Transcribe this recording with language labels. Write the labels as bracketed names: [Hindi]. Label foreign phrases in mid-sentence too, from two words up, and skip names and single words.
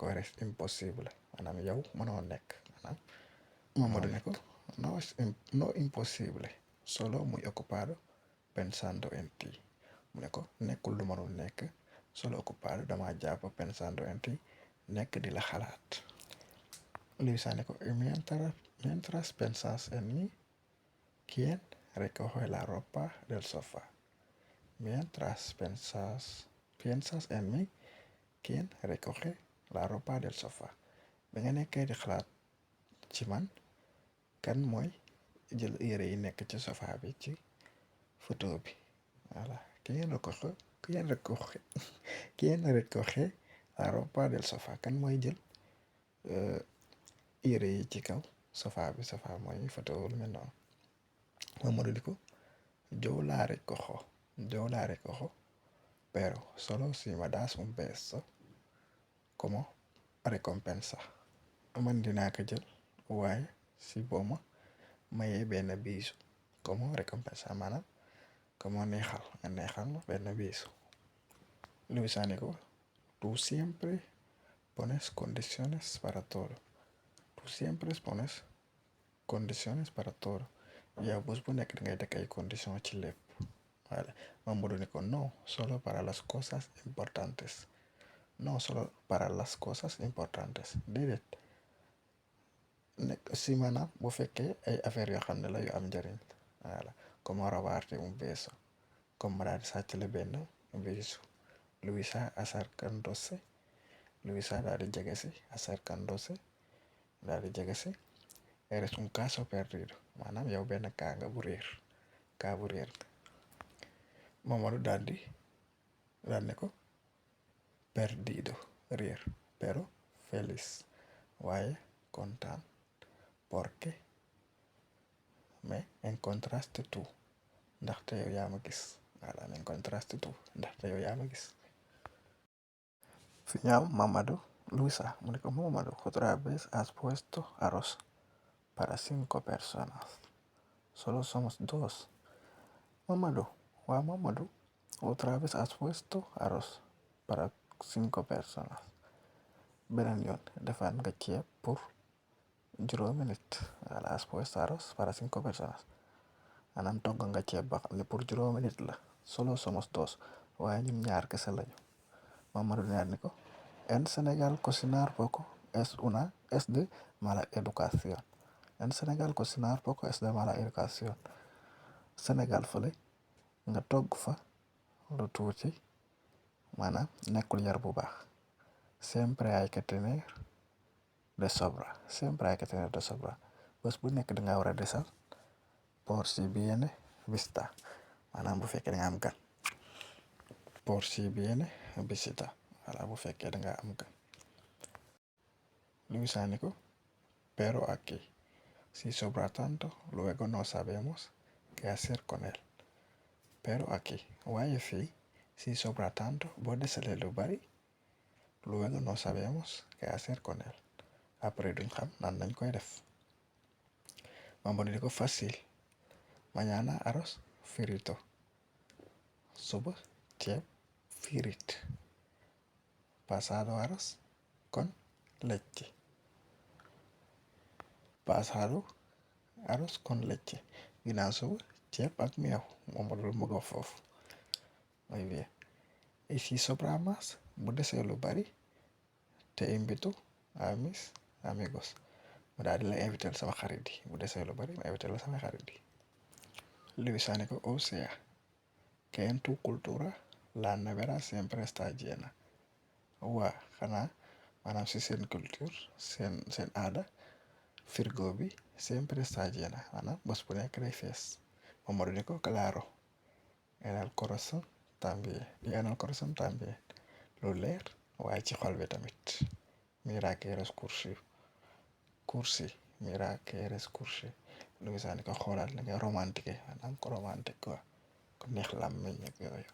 [Spanish] eres imposible [Wolof] maanaam yow mënoo nekk maanaam Mamadou ne ko [Spanish] no imposible solo muy ocupado pensando en ti [Wolof] mu ne ko nekkul lu mënul nekk [Spanish] solo ocupado [Wolof] dama jàpp [Spanish] pensando en ti [Wolof] nekk di la xalaat Louisa ne ko [Spanish] mientras pensas en mí ¿quién recoge la ropa del sofá mientras piensas en mí ¿quién recoge la ropa del sofá [Wolof] bi nga nekkee di xalaat ci man kan mooy jël yére yi nekk ci sofa bi ci photo bi Voilà. [Spanish] ¿Quién recoge la ropa del sofá? [Wolof] Kan mooy jël yére yi ci kaw sofá mooy photo lu mel noonu. [Spanish] Mamadou [Wolof] di ko [Spanish] yo la recojo, pero solo si me das un beso como recompensa. [Wolof] Man dinaa ko jël waaye si boo ma mayee benn biisu [Spanish] como recompensa, [Wolof] maanaam como neexal nga neexal ma benn biisu. Luisa ni ko, [Spanish] tú siempre pones condiciones para todo. Tú siempre pones condiciones para todo. [Wolof] Yow bés bu nekk dangay teg ay conditions ci lépp. Voilà. Mamadou ni ko, [Spanish] no, solo para las cosas importantes. No solo para las cosas importantes. [Wolof] Déedéet. Nekk si maanaam bu fekkee ay affaires yoo xam ne la yu am njëriñ. Voilà. [Spanish] Como robarte un beso. [Wolof] Comme ma daal di sàcc la benn biisu. [Spanish] Luisa acercándose. [Wolof] Luisa daal di jege si acercándose. Daal di jege si. [Spanish] Eres un caso perdido. [Wolof] Maanaam yow benn kaa nga bu réer. Kaa bu réer. Mamadou daal ne ko perdido réer [Spanish] pero feliz [Wolof] waaye kontaan [Spanish] porque me encontraste tú [Wolof] ndaxte yow yaa ma gis. Voilà, [Spanish] me encontraste tú [Wolof] ndaxte yow yaa ma gis. Final Mamadou Luisa mu ne ko, Mamadou, [Spanish] otra vez has puesto arroz para 5 personas. Solo somos 2. Mamadou, otra vez has puesto arroz para 5 personas. [Wolof] Beneen yoon defaat nga ceeb pour juróomi nit. Voilà, [Spanish] has puesto arroz para 5 personas. [Wolof] Maanaam togg nga ceeb ba xam ne pour juróomi nit la. [Spanish] Solo somos 2 [Wolof] waaye ñun ñaar kese lañu. Mamadou ñaar ni ko, [Spanish] en Senegal cocinar poco es de mala educación. En Senegal cocinar poco es de mala educación. [Wolof] Senegal fële nga togg fa lu tuuti maanaam nekkul yar bu baax. [Spanish] Siempre hay que tener de sobra. Siempre hay que tener de sobra. [Wolof] Bés bu nekk danga war a desal [Spanish] por si viene visita. [Wolof] Maanaam bu fekkee danga am gan. [Spanish] Por si viene visita. [Wolof] Voilà, bu fekkee danga am gan. Luisa ni ko, [Spanish] pero aquí si sobra tanto luego no sabemos qué hacer con él. Pero aquí [Wolof] waaye fii [Spanish] si sobra tanto [Wolof] boo desalee lu bari [Spanish] luego no sabemos qué hacer con él. [Wolof] Après duñ xam nan lañ koy def. Mamadou ni ko, [Spanish] fácil. Mañana arroz frito. [Wolof] Suba ceeb firit. [Spanish] Pasado arroz con leche. Pasado arroz con leche. [Wolof] Ginnaaw suba ceeb ak meew. Mamadou mu ko foofu. [Spanish] Muy bien. Y si sobra más [Wolof] bu desee lu bari [Spanish] te invito a mis amigos. [Wolof] mu daal di la invité sama xarit yi bu desee lu bari ma invité la sama xarit yi. Luisa ni ko, [Spanish] o sea que en tu cultura la nevera siempre está llena. [Wolof] Waa xanaa maanaam si seen culture seen aada frigo bi [Spanish] siempre está llena [Wolof] maanaam bés bu nekk day fees. Mamadou ni ko, [Spanish] claro. En el corazón también. Y en el corazón también. [Wolof] Lu leer waaye ci xol bi tamit. [Spanish] Mira que eres cursi. Mira que eres cursi. [Wolof] Luisa ni ko, xoolal ni nga romantique maanaam ko [French] romantique quoi [Wolof] ko neex làmmiñ ak yooyu.